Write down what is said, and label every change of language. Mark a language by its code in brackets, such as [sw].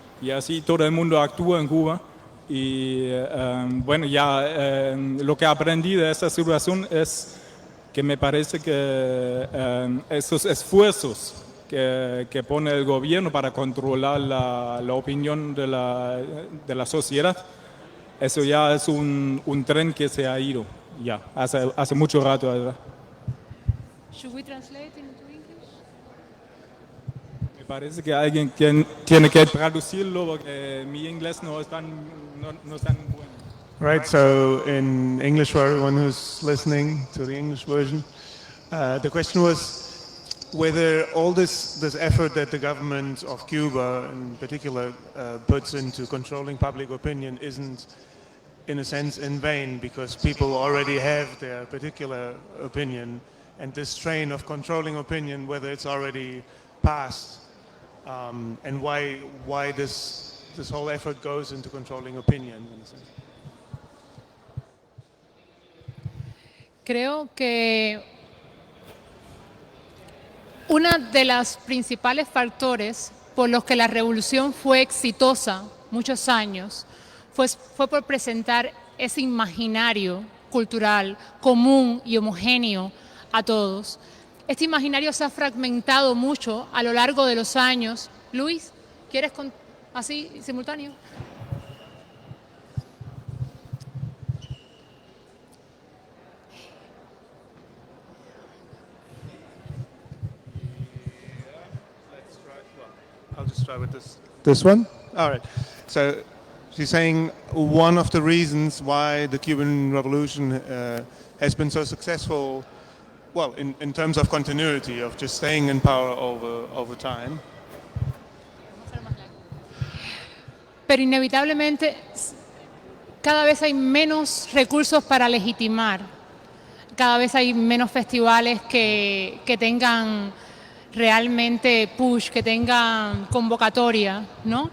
[es] Y así todo el mundo actúa en Cuba. Y bueno, ya lo que aprendí de esta situación es que me parece que esos esfuerzos que pone el gobierno para controlar la opinión de la sociedad, eso ya es un tren que se ha ido ya, hace mucho rato, ¿verdad? [en] Should we translate into English? [es] Me parece que alguien tiene que traducirlo porque mi inglés no es tan bueno. [en] Right, so in English for everyone who's listening to the English version, the question was whether all this effort that the government of Cuba in particular puts into controlling public opinion isn't in a sense in vain, because people already have their particular opinion, and this train of controlling opinion, whether it's already passed, and why this whole effort goes into controlling opinion in a sense. [es] Creo que uno de los principales factores por los que la revolución fue exitosa muchos años fue por presentar ese imaginario cultural común y homogéneo a todos. Este imaginario se ha fragmentado mucho a lo largo de los años. Luis, ¿quieres así simultáneo? [en] I'll just try with this one. All right. So she's saying one of the reasons why the Cuban Revolution has been so successful, well, in terms of continuity, of just staying in power over time. [es] Pero inevitablemente cada vez hay menos recursos para legitimar, cada vez hay menos festivales que tengan realmente push, que tengan convocatoria, ¿no?